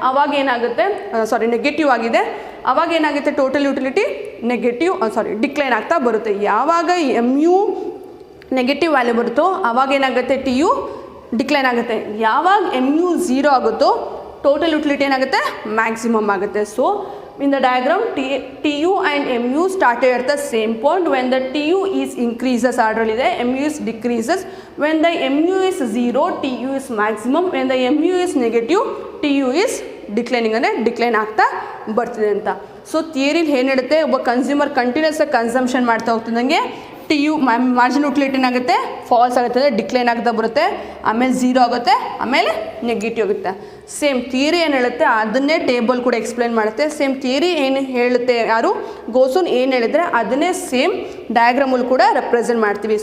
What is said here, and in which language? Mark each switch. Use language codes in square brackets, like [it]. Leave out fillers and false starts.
[kn] ಅವಾಗ ಏನಾಗುತ್ತೆ, ನೆಗೆಟಿವ್ ಆಗಿದೆ. ಅವಾಗ ಏನಾಗುತ್ತೆ ಟೋಟಲ್ ಯುಟಿಲಿಟಿ ಡಿಕ್ಲೈನ್ ಆಗ್ತಾ ಬರುತ್ತೆ. ಯಾವಾಗ MU ನೆಗೆಟಿವ್ ವ್ಯಾಲ್ಯೂ ಬರುತ್ತೋ ಅವಾಗ ಏನಾಗುತ್ತೆ TU ಡಿಕ್ಲೈನ್ ಆಗುತ್ತೆ. ಯಾವಾಗ MU 0 ಆಗುತ್ತೋ ಟೋಟಲ್ ಯುಟಿಲಿಟಿ ಏನಾಗುತ್ತೆ ಮ್ಯಾಕ್ಸಿಮಮ್ ಆಗುತ್ತೆ. [en] So in the diagram TU and MU started at the same point. When the TU is increases ಆರ್ಡ್ರಲ್ಲಿದೆ, MU is decreases. When the MU is 0, TU is maximum. When the MU is negative, TU is declining [kn] ಅಂದರೆ decline ಆಗ್ತಾ ಬರ್ತಿದೆ ಅಂತ. So ಥಿಯರಿಲಿ ಏನು ಹೇಳುತ್ತೆ, ಒಬ್ಬ consumer continuous ಆಗಿ consumption ಮಾಡ್ತಾ ಹೋಗ್ತಿದ್ದಂಗೆ TU margin utility ಏನಾಗುತ್ತೆ ಫಾಲ್ಸ್ ಆಗುತ್ತೆ, ಡಿಕ್ಲೈನ್ ಆಗ್ತಾ ಬರುತ್ತೆ. ಆಮೇಲೆ 0 ಆಗುತ್ತೆ, ಆಮೇಲೆ ನೆಗೆಟಿವ್ ಆಗುತ್ತೆ. ಸೇಮ್ ಥಿಯರಿ ಏನು ಹೇಳುತ್ತೆ ಅದನ್ನೇ ಟೇಬಲ್ ಕೂಡ ಎಕ್ಸ್ಪ್ಲೈನ್ ಮಾಡುತ್ತೆ. ಸೇಮ್ ಥಿಯರಿ ಏನು ಹೇಳುತ್ತೆ, ಯಾರು ಗೋಸೂನ್ ಏನು ಹೇಳಿದ್ರೆ ಅದನ್ನೇ ಸೇಮ್ ಡಯಾಗ್ರಾಮಲ್ಲಿ ಕೂಡ ರೆಪ್ರೆಸೆಂಟ್ ಮಾಡ್ತೀವಿ.